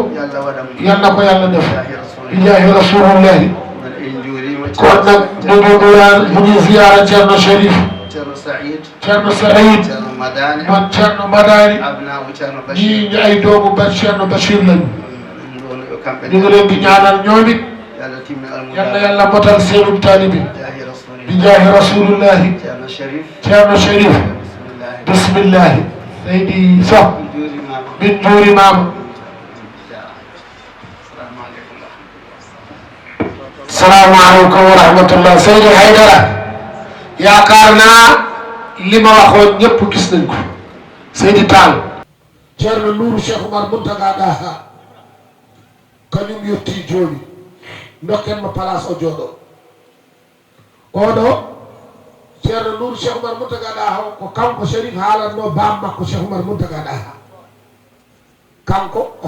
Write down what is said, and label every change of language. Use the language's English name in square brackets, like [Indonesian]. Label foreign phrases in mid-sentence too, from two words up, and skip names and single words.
[Wolof] yàlla def [Arabic] بجاه رسول الله [Wolof] kon nag mu ngi ziyaara Ceerno Cherif Ceerno Saïd man Ceerno Madani ñii ñu ay doomu ba Ceerno Bachir lañu ñu ngi leen di ñaanal ñoom it yàlla motal seenu taalibi [Arabic] بجاه رسول الله [Wolof] Ceerno Cherif bismillahi Seydi Sow bin Juuri Maama [Arabic] السلام عليكم ورحمة الله [Wolof] Seydi Haydara yaakaar naa li ma waxoon ñëpp gis nañ ko Seydi Tall [Fula] Ceerno Nourou Cheikh Oumar Mountaga Daha kañum yetti joni ndokken mo place o jooɗo oɗo ceerno Nour Cheikh Oumar Mountaga Daha ko kanko Sharif haalatno bam makko Cheikh Oumar Mountaga Daha kanko o